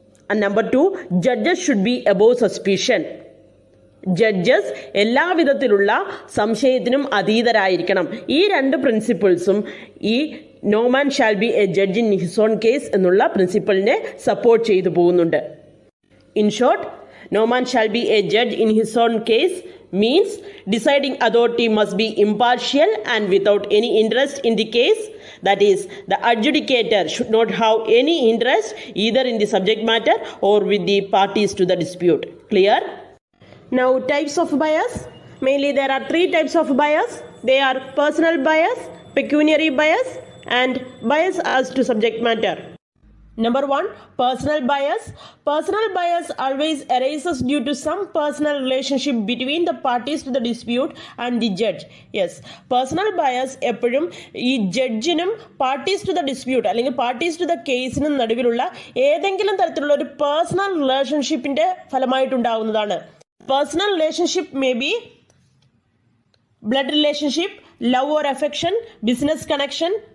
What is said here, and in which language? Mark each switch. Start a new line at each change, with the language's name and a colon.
English: Number 2, judges should be above suspicion.
Malayalam: Judges എല്ലാവിധത്തിലുള്ള സംശയത്തിനും അതീതരായിരിക്കണം. ഈ രണ്ട് പ്രിൻസിപ്പിൾസും ഈ
English: no man shall be a judge in his own case
Malayalam: എന്നുള്ള പ്രിൻസിപ്പിളിനെ support ചെയ്തു പോകുന്നുണ്ട്.
English: In short, no man shall be a judge in his own case means deciding authority must be impartial and without any interest in the case. That is, the adjudicator should not have any interest either in the subject matter or with the parties to the dispute. Clear? Now, types of bias. Mainly there are 3 types of bias. They are personal bias, pecuniary bias and bias as to subject matter. Number 1, personal bias. Personal bias always arises due to some personal relationship between the parties to the dispute and the judge. Yes, personal bias
Malayalam: എപ്പോഴും ഈ ജഡ്ജിനും parties to the dispute അല്ലെങ്കിൽ parties to the കേസിനും നടുവിലുള്ള ഏതെങ്കിലും തരത്തിലുള്ള ഒരു personal റിലേഷൻഷിപ്പിന്റെ ഫലമായിട്ടുണ്ടാകുന്നതാണ്.
English: Personal relationship may be blood relationship, love or affection, business connection.